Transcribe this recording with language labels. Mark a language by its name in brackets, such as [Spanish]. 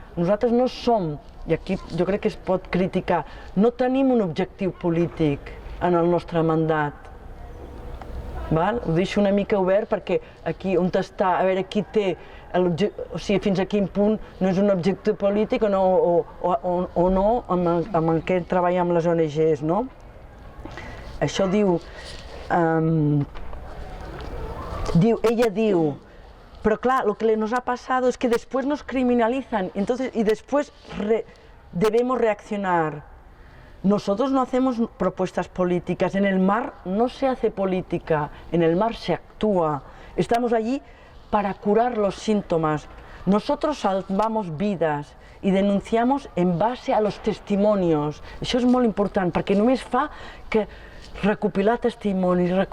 [Catalan] Nosaltres no som, i aquí jo crec que es pot criticar, no tenim un objectiu polític en el nostre mandat. Ho deixo una mica obert perquè aquí on està, a veure qui té, o sigui, fins a quin punt no és un objectiu polític o no amb el que treballa amb les ONGs, no? Això diu, ella diu, [Spanish] pero claro, lo que nos ha pasado es que después nos criminalizan y después debemos reaccionar. Nosotros no hacemos propuestas políticas, en el mar no se hace política, en el mar se actúa. Estamos allí para curar los síntomas. Nosotros salvamos vidas y denunciamos en base a los testimonios. [Catalan] Això és molt important perquè només fa que recopilar testimonis.